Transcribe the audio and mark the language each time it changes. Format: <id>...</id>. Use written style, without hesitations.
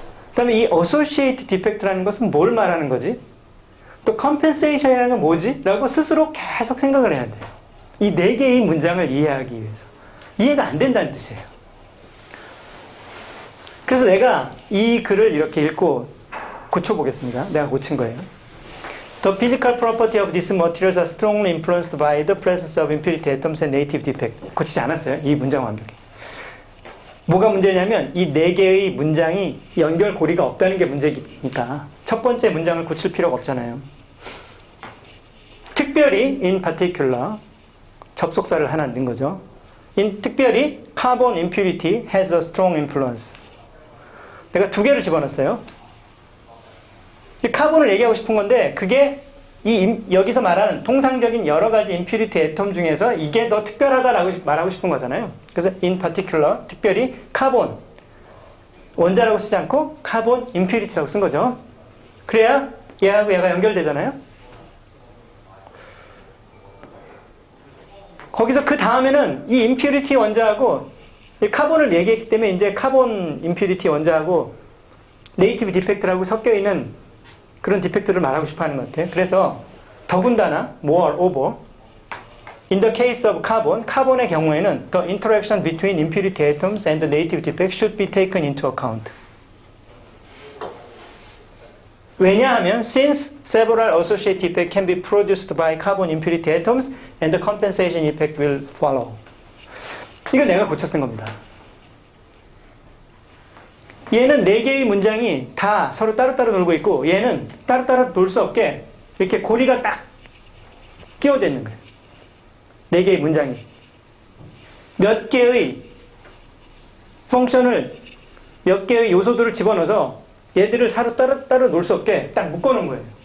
<ko>그 다음에 이 associate defect라는 것은 뭘 말하는 거지? 또 compensation이라는 건 뭐지? 라고 스스로 계속 생각을 해야 돼요. 이 네 개의 문장을 이해하기 위해서. 이해가 안 된다는 뜻이에요. 그래서 내가 이 글을 이렇게 읽고 고쳐보겠습니다. 내가 고친 거예요.</ko> <en>The physical property of these materials are strongly influenced by the presence of impurity atoms and native defect.</en> <ko>고치지 않았어요. 이 문장 완벽히. 뭐가 문제냐면 이 네 개의 문장이 연결고리가 없다는 게 문제니까 첫 번째 문장을 고칠 필요가 없잖아요. 특별히</ko> <en>in particular</en> <ko>접속사를 하나 넣은 거죠. 특별히</ko> <en>carbon impurity has a strong influence.</en> <ko>내가 두 개를 집어넣었어요. 이 카본을 얘기하고 싶은 건데 그게 여기서 말하는 통상적인 여러 가지 impurity atom 중에서 이게 더 특별하다라고 말하고 싶은 거잖아요. 그래서</ko> <en>in particular</en> <ko>특별히 카본 원자라고 쓰지 않고 카본 impurity라고 쓴 거죠. 그래야 얘하고 얘가 연결되잖아요. 거기서 그 다음에는 이 impurity 원자하고 카본을 얘기했기 때문에 이제 카본 임퓨리티 원자하고 네이티브 디펙트라고 섞여 있는 그런 디펙트를 말하고 싶어 하는 것 같아요. 그래서 더군다나</ko> <en>more over in the case of carbon,</en> <ko>카본의 경우에는</ko> <en>the interaction between impurity atoms and the native defect should be taken into account.</en> <ko>왜냐하면</ko> <en>since several associated effects can be produced by carbon impurity atoms and the compensation effect will follow.</en> <ko>이거 내가 고쳐 쓴 겁니다. 얘는 4개의 문장이 다 서로 따로따로 놀고 있고 얘는 따로따로 놀 수 없게 이렇게 고리가 딱 끼워져 있는 거예요. 4개의 문장이. 몇 개의 펑션을, 몇 개의 요소들을 집어넣어서 얘들을 서로 따로 놀 수 없게 딱 묶어놓은 거예요.</ko>